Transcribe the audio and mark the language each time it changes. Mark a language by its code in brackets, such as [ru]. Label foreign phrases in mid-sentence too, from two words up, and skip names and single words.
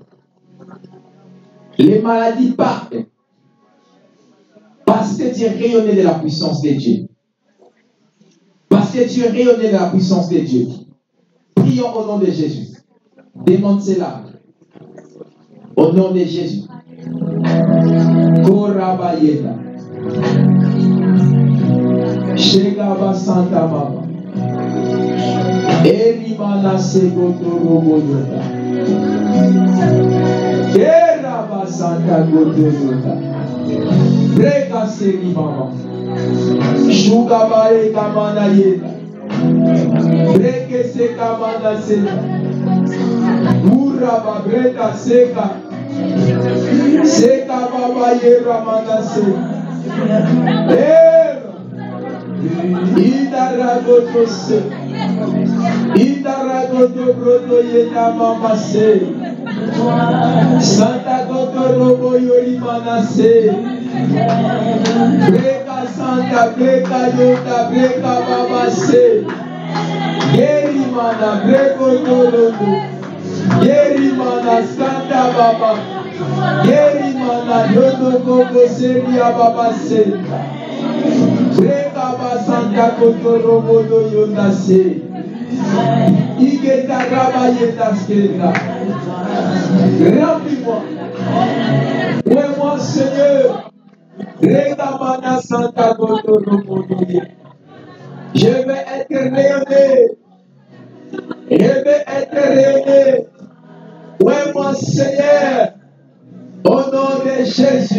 [fr] Les maladies partent. Parce que tu es rayonné de la puissance de Dieu. Parce que tu es rayonné de la puissance de Dieu. Prions au nom de Jésus. Demande cela. Au nom de Jésus. Korabayeta. Shegaba Santa Mama. Elimana Segotoroboyota. Keraba Santa Gotoyota. Breka Seri Mama. Shugabaye Kamana Yeta. Breke Sekamana Seta. Uraba Breka Seka. Seka Baba Yera Manase. Idaragoto Se. Idaragoto Broto Yeta Mama Se. Santa Goto Robo Yori Manase. Breka Santa Breka Yota Breka Baba Se. Geri Mana Breko Tolono. Geri Mana Santa Baba. Geri Mana Yono Koko Seria Baba Se. Breka Baba Santa Koto Robodo Yonda Se. Igeta Raba Yeta Sketa. Remplis-moi. Ouais, moi, Seigneur. Regamana Santa Kotoromodoye. Je vais être rayonné. Je vais être rayonné. Oui, mon Seigneur. Au nom de Jésus.